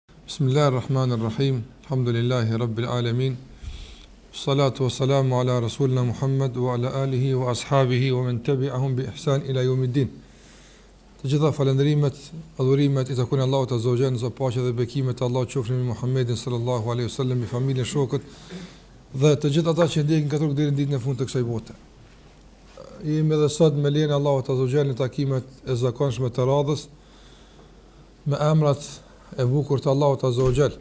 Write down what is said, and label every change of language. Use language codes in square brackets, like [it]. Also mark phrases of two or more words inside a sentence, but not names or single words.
[ar] بسم الله الرحمن الرحيم. الحمد لله رب العالمين. الصلاة والسلام على رسولنا محمد وعلى آله وأصحابه ومن تبعهم بإحسان إلى يوم الدين. [sq] Të gjitha falënderimet, adhurimet i takojnë Allahut [ar] عز وجل, [sq] sa paqja dhe bekimet e Allahut qofshin me Muhammedin [ar] صلى الله عليه وسلم, [sq] me familjen, shokët dhe të gjithë ata që ndjekin këtë rrugë deri në ditën e fundit të kësaj bote. Jemi edhe sot me lejen e Allahut [ar] عز وجل [sq] në takimet e zakonshme të radhës me emrat e bukur të Allahut [ar] عز وجل.